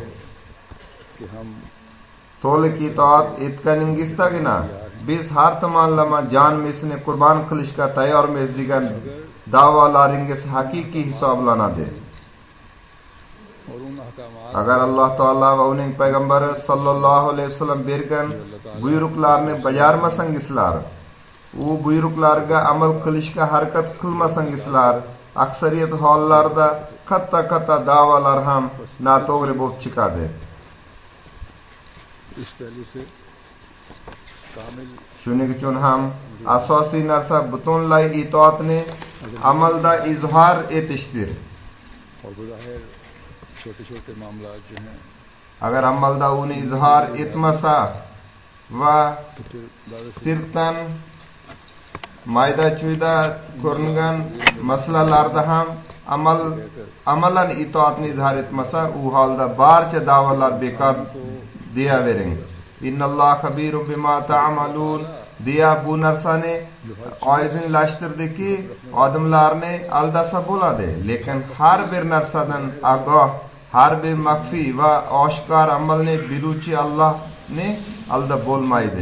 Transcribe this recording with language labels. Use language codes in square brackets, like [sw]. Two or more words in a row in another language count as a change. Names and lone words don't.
[hi] कि हम [uz] To'liq itoat etganingizdagina biz har tomonlama jonimizni qurbon qilishga tayyormiz degan da'volaringiz haqiqiy hisoblanadi. [hi] और उन अहकामात [uz] Agar Alloh taolo va uning payg'ambari sallallohu alayhi vasallam bergan buyruqlarni bajarmasangizlar, u buyruqlarga amal qilishga harakat qilmasangizlar, aksariyat hollarda katta da'volar ham noto'g'ri bo'lib chiqadi. [hi] इस पहलू से कामिल [uz] Shuning uchun ham asosiy narsa butunlay itoatni amalda izhor etishdir. [hi] और बज़ाहिर छोटे छोटे मामला जो हैं [uz] Agar amalda uni izhor etmasa va [hi] तो फिर [uz] sirtan mayda chuyda ko'ringan masalalarda ham amalan itoatni izhor etmasa, u holda barcha da'volar bekor deyavering. [ar] إن الله خبير بما تعملون [uz] deya bu narsani oydinlashtirdiki, odamlarni aldasa bo'ladi, lekin har bir narsadan ogoh, har bir maxfiy va oshkor amalni biluvchi Allohni aldab bo'lmaydi.